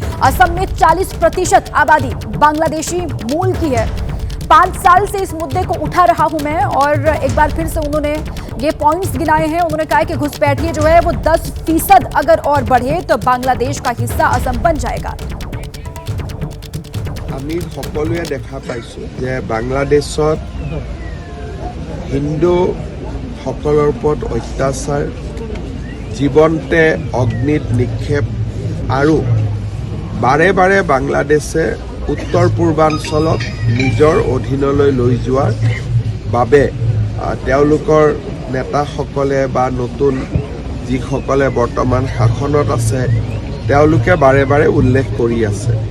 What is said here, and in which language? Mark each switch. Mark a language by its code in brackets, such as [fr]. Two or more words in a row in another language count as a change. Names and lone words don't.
[hi] असम में 40% आबादी बांग्लादेशी मूल की है। 5 साल से इस मुद्दे को उठा रहा हूं मैं और एक बार फिर से उन्होंने ये पॉइंट्स गिनाए हैं। उन्होंने कहा कि घुसपैठिए जो है वो 10% अगर और बढ़े तो बांग्लादेश का हिस्सा असम बन जाएगा। [as] আমি সকলোৱে দেখা পাইছো যে বাংলাদেশত হিন্দু সকলৰ ওপৰত অত্যাচাৰ, জীৱন্তে অগ্নিত নিক্ষেপ আৰু বাৰে বাৰে বাংলাদেশে উত্তৰ পূৰ্বাঞ্চলক নিজৰ অধীনলৈ লৈ যোৱাৰ বাবে তেওঁলোকৰ নেতাসকলে বা নতুন যিসকলে বৰ্তমান শাসনত আছে তেওঁলোকে বাৰে বাৰে উল্লেখ কৰি আছে।